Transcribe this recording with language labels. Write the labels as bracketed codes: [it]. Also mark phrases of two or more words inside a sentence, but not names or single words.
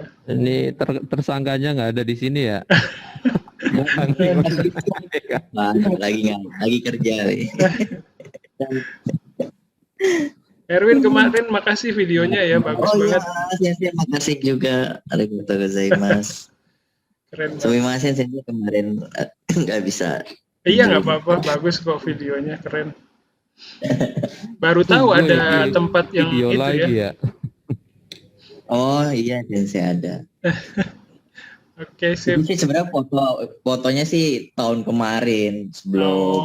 [id] Ini tersangkanya nggak ada di sini ya. Nah, lagi kerja. Erwin kemarin makasih videonya ya, bagus banget. Sensei makasih juga. [ja] ありがとう ございます. [id] Keren banget. [ja] すみません 先生 [id] kemarin nggak bisa. Iya, nggak apa-apa, bagus kok videonya, keren. Baru tahu ada tempat yang video itu lagi ya. ya. Oh iya sensei ada. Oke, sip. Ini sih sebenarnya fotonya sih tahun kemarin sebelum